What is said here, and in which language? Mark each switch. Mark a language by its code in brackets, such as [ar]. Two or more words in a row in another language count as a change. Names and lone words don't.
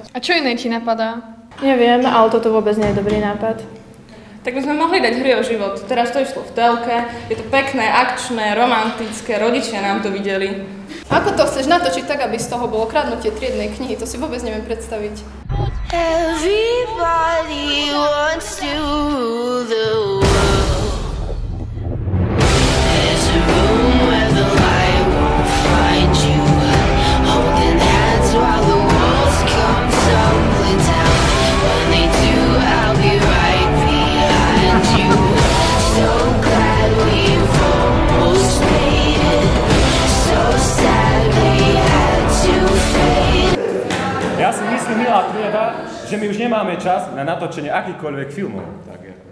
[sk] A čo iné ti napadá? Neviem, ale toto vôbec nie je dobrý nápad. Tak by sme mohli dať Hry o život. Teraz to išlo v telke, je to pekné, akčné, romantické, rodičia nám to videli. Ako to chceš natočiť tak, aby z toho bolo kradnutie triednej knihy? To si vôbec neviem predstaviť. [en] Everybody wants to rule the world. There's a room where the light won't find you. Holding hands while the walls come tumbling down. When they do, I'll be right behind you. So glad we've almost made it. So sad we had to fade. [sk] Ja si myslím, milá trieda, že my už nemáme čas na natočenie akýchkoľvek filmov. Tak